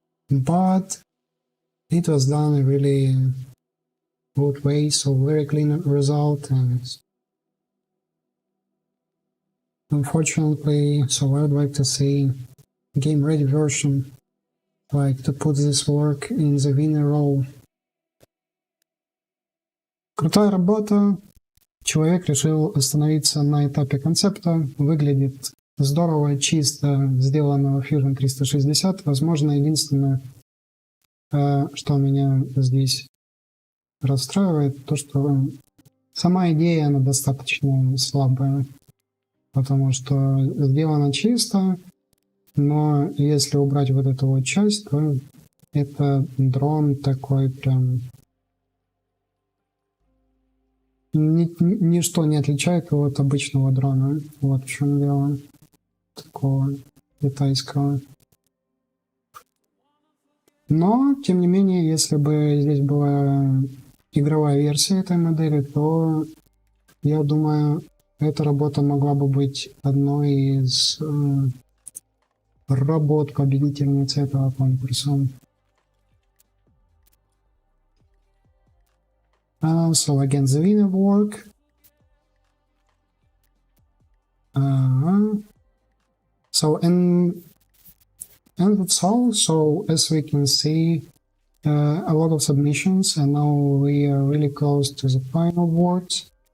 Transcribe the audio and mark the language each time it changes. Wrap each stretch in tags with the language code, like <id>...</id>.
<en>but it was done in a really good way, so very clean result. And unfortunately, so I would like to see game ready version, like to put this work in the winner row.</en> <ru>Крутая работа. Человек решил остановиться на этапе концепта. Выглядит здорово, чисто, сделано в Fusion 360. Возможно, единственное, что меня здесь расстраивает, то, что сама идея, она достаточно слабая. Потому что сделано чисто, но если убрать вот эту вот часть, то это дрон такой прям... Ничто не отличает его от обычного дрона. Вот в чем дело. Такого китайского. Но, тем не менее, если бы здесь была игровая версия этой модели, то, я думаю, эта работа могла бы быть одной из работ победительницы этого конкурса.</ru> <en>So again, the winner work. So and that's all. So as we can see, a lot of submissions, and now we are really close to the final awards.</en>